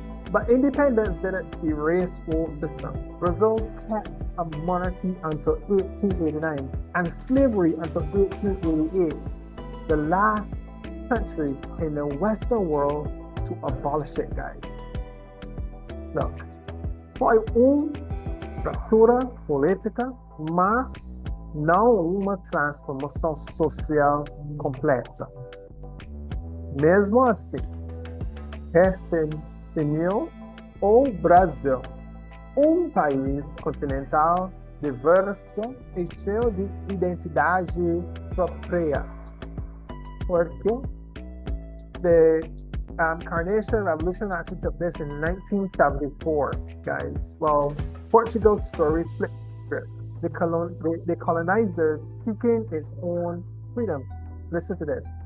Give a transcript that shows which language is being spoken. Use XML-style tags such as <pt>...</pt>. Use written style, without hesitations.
<en>But independence didn't erase old systems. Brazil kept a monarchy until 1889 and slavery until 1888, the last country in the Western world to abolish it, guys. Look,</en> <pt>foi fractura política, mas não uma transformação social completa. Mesmo assim, definiu o Brasil um país continental diverso e cheio de identidade própria. Porque</pt> <en>the Carnation Revolution actually took place in 1974, guys. Well, Portugal's story flips the script. The colonizers seeking its own freedom. Listen to this.</en>